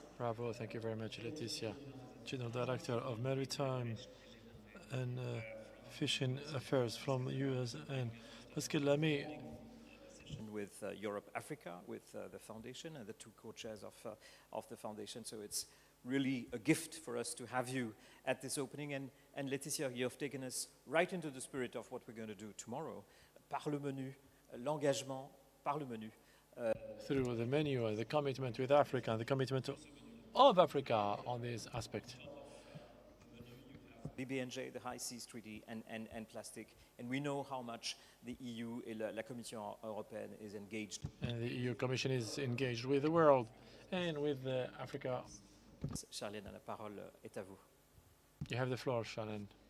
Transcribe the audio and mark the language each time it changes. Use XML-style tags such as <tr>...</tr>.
<en>Bravo, thank you very much, Leticia, General Director of Maritime and Fishing Affairs from US, and Pascal Lamy. With Europe Africa, with the foundation and the two co-chairs of the foundation. So it's really a gift for us to have you at this opening. And Leticia, you have taken us right into the spirit of what we're going to do tomorrow.</en> <fr>Par le menu, l'engagement par le menu.</fr> <en>Through the menu, the commitment with Africa, and the commitment of Africa on this aspect. BBNJ, the High Seas Treaty, and plastic. And we know how much the EU</en> <fr>et la Commission européenne</fr> <en>is engaged. And the EU Commission is engaged with the world and with Africa.</en> <fr>Charlène, la parole est à vous.</fr> <en>You have the floor, Charlène.</en>